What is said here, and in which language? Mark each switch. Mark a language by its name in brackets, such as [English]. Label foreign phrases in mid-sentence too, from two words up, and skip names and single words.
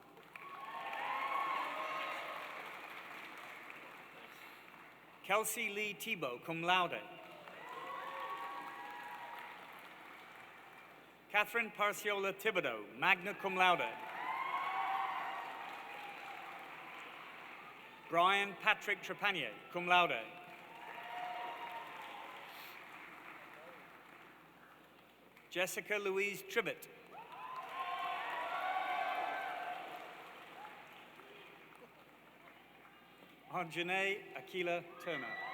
[English] Kelsey Lee Tebow, [Latin] cum laude. [English] Catherine Parciola Thibodeau, [Latin] magna cum laude. [English] Brian Patrick Trepanier, [Latin] cum laude. [English] Jessica Louise Tribbett. Janae Akila Turner.